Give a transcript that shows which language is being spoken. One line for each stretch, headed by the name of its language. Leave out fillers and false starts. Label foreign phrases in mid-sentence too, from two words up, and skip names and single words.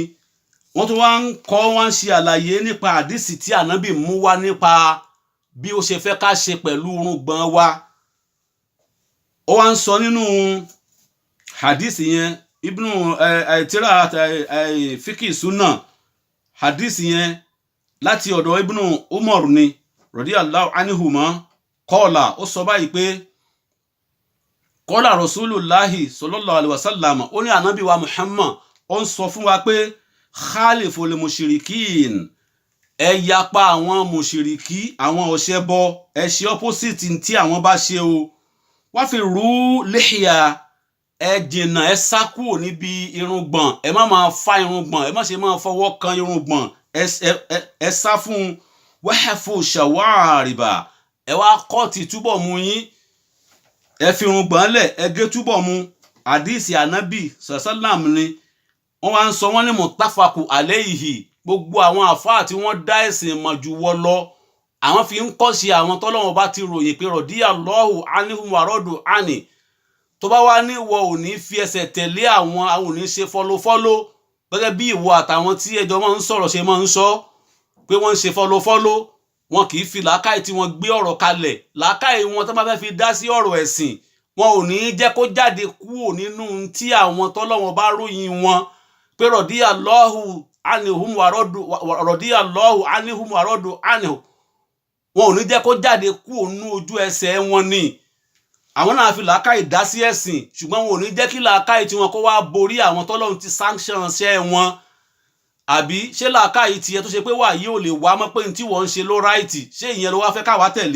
Yoruba: Wọ́n tún wá ń kọ́ wọ́n ṣe àlàyé nípa àdìsí tí Ànábì mú wá nípa bí ó ṣe fẹ́ ká ṣe pẹ̀lú irùngbọ̀n wa. Ó wá ń sọ nínú hadith yẹn ibnu tírà fíkì súnà hadith yẹn láti ọ̀dọ̀ ibnu Umar ni
Arabic: رضي الله عنهما قال
Yoruba: ó sọ báyìí pé
Arabic: قال رسول الله صلى الله عليه وسلم
Yoruba: ó ní ànábì wa Muhammad ó ń sọ fún wa pé
Arabic: خالفوا المشركين
Yoruba: ẹ yapa àwọn mushiriki àwọn ọ̀ṣẹbọ ẹ ṣe opposite tí àwọn bá ṣe o. Wá fi rú lihya ẹ jìnnà ẹ sá kúrò níbi irùngbọ̀n ẹ má máa fa irùngbọ̀n ẹ má ṣe máa fọwọ́ kan irùngbọ̀n ẹ sá fún
Arabic: وأحفوا الشوارب
Yoruba: ẹ wá kọ́ọ̀tì túbọ̀ mú yín ẹ fi irùngbọ̀n lẹ̀ ẹ gé túbọ̀ mú. Àdìsí ànábì sallam ni wọ́n wá ń sọ wọ́n ní
Arabic: متفق عليه.
Yoruba: Gbogbo àwọn àfáà tí wọ́n dá ẹ̀sìn mọ̀ jù wọ́ lọ àwọn fi ń kọ́ sí àwọn tọ́lọ́wọ́n bá ti ròyìn pé
Arabic: رضي الله عنهم ورضوا عنه.
Yoruba: Tó bá wá ní ìwọ ò ní fi ẹsẹ̀ tẹ̀lé àwọn ò ní ṣe fọ́lófọ́ló gẹ́gẹ́ bí ìwọ àtàwọn tí ẹjọ́ máa ń sọ̀rọ̀ ṣe máa ń sọ pé wọ́n ń ṣe fọ́lófọ́ló. Wọn kì í fi làákàyè tí wọ́n gbé ọ̀rọ̀ kalẹ̀. Làákàyè wọn tó bá fẹ́ fi dá sí ọ̀rọ̀ ẹ̀sìn wọn ò ní jẹ́ kó jáde kúrò nínú tí àwọn tọ́lọ́wọ́n bá ròyìn wọn pé
Arabic: رضي الله عنهم ورضوا عنه.
Yoruba: Wọn ò ní jẹ́ kó jáde kúrò nínú ojú ẹsẹ̀ wọn ni. Àwọn náà fi làákàyè dá sí ẹ̀sìn ṣùgbọ́n wọn ò ní jẹ́ kí làákàyè tí wọn kó wá borí àwọn tọ́lọ́run ti sanction ṣẹ́ wọn. Àbí ṣé làákàyè tiẹ̀ tó ṣe pé wà yìí ò lè wá mọ́ pé tí wọ́n ń ṣe ló ráìtì ṣé ìyẹn ló wá fẹ́ káwá tẹ̀lé.